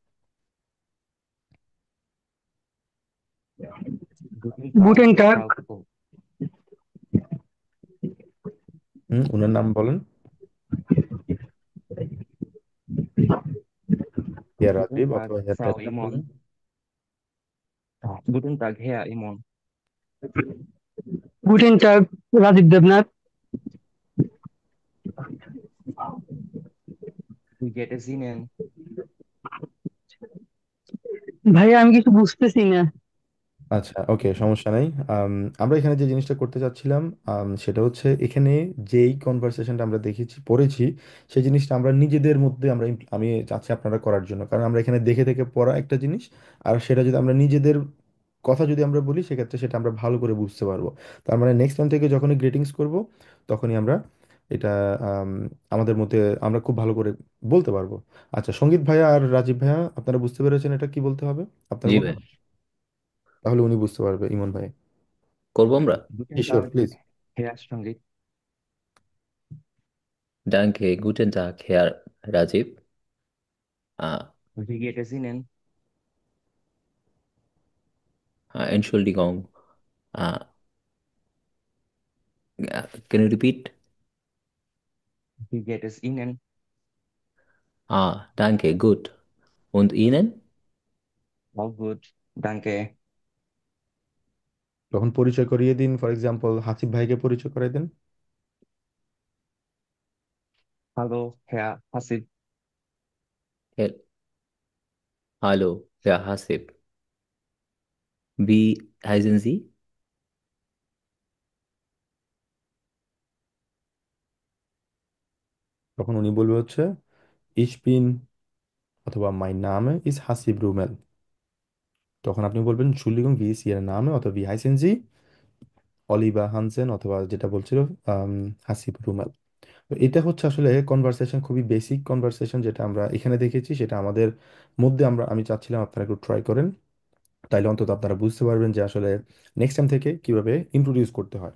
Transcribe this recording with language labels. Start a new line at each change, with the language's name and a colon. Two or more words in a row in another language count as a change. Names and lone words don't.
German: Guten Tag, Guten Tag, Frau Kupo.
Bangla: ওনার নাম বলেন।
German: হিয়া Guten রাজীব Tag,
Bangla: অথবা হিয়া
German: Frau তেজনাম Imon.
Bangla: বলেন।
German: Guten Tag, Herr Imon. guten Tag, Rajiv Devnath. Wie geht es Ihnen?
Bangla: ভাইয়া আমি কিছু বুঝতেছি না। আচ্ছা, ওকে, সমস্যা নাই। আম, আমরা এখানে যে জিনিসটা করতে চাচ্ছিলাম সেটা হচ্ছে এখানে যেই কনভারসেশনটা আমরা দেখেছি পড়েছি সেই জিনিসটা আমরা নিজেদের মধ্যে আমি চাচ্ছি আপনারা করার জন্য, কারণ আমরা এখানে দেখে দেখে পড়া একটা জিনিস, আর সেটা যদি আমরা নিজেদের কথা যদি আমরা বলি সেক্ষেত্রে সেটা আমরা ভালো করে বুঝতে পারবো। তার মানে
English: next time
Bangla: থেকে যখনই গ্রেটিংস করব তখনই আমরা এটা আম, আমাদের মধ্যে আমরা খুব ভালো করে বলতে পারবো। আচ্ছা, সঙ্গীত ভাইয়া আর রাজীব ভাইয়া আপনারা বুঝতে পেরেছেন এটা কি বলতে হবে আপনার জি মতো? ভাই, তাহলে উনি বুঝতে পারবে, ইমন ভাই। করবো আমরা।
German: Guten
English: শিওর,
German: Tag,
English: প্লিজ।
German: Herr Strangit. Danke, guten Tag, Herr Rajiv. Uh, Wie geht es Ihnen? Entschuldigung.
English: Uh, can you repeat?
German: Wie geht es Ihnen? Danke, gut. Und Ihnen? Auch gut, danke.
Bangla: তখন পরিচয় করিয়ে দিন,
English: for example
Bangla: হাসিব ভাইকে পরিচয় করিয়ে দেন।
German: Hallo, Herr Hassid. Hel- Hallo, Herr Hasib. Wie heißen Sie?
Bangla: তখন উনি বলবে হচ্ছে
German: ich bin
Bangla: অথবা
German: my Name ist
Bangla: হাসিব রুমেল। তখন আপনি বলবেন
German: Entschuldigung, wie ist Ihr Name অথবা wie heißen Sie?
Bangla: অলিভা হানসেন, অথবা যেটা বলছিল হাসিব রুমেল। তো এটা হচ্ছে আসলে কনভারসেশন, খুবই বেসিক কনভারসেশন যেটা আমরা এখানে দেখেছি, সেটা আমাদের মধ্যে আমি চাচ্ছিলাম আপনারা একটু ট্রাই করেন, তাইলে অন্তত আপনারা বুঝতে পারবেন যে আসলে
English: next time
Bangla: থেকে কিভাবে ইন্ট্রোডিউস করতে হয়।